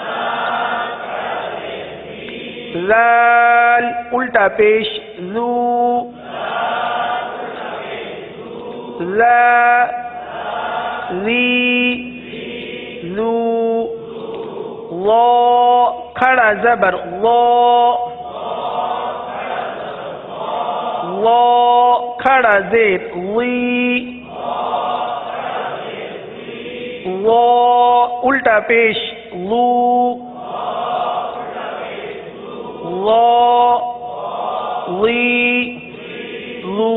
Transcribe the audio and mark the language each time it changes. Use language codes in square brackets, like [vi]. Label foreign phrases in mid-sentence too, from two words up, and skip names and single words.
[ur] زال الٹا پیش زو، ز زی زو، وا کھڑا زبر وا، وا کھڑا زیر وی، وا الٹا پیش لو، وا وی لو.